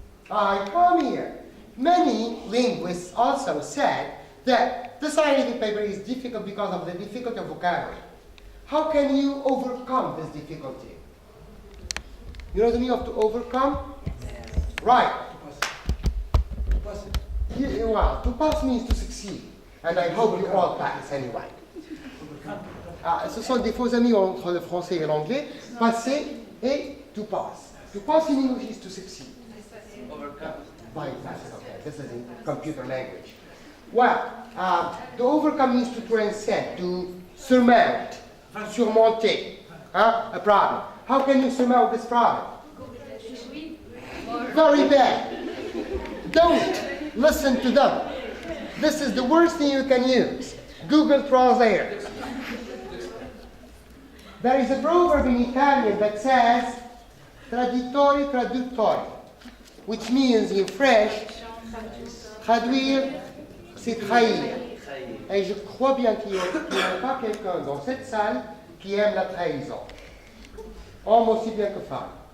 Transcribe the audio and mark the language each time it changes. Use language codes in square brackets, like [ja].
[en] I come here. Many linguists also said that the scientific paper is difficult because of the difficulty of vocabulary. How can you overcome this difficulty? You know the meaning of to overcome? Yes. Right. Well, to pass means to succeed. And I hope you all pass anyway. [fr] Ce sont des faux amis entre le français et l'anglais. Passer et [en] to pass. To pass in English is to succeed. Overcome. Bypass, okay. This is in computer language. Well, to overcome means to transcend, to surmount, surmonter a problem. How can you surmount this problem? Very bad. Don't listen to them. This is the worst thing you can use. Google Translator. There is a proverb in Italian that says [it] traditori traduttori, [en] which means in French, [fr] traduire, c'est trahir. Et je crois bien qu'il n'y a pas quelqu'un dans cette salle qui aime la trahison. Almost aussi bien que femme.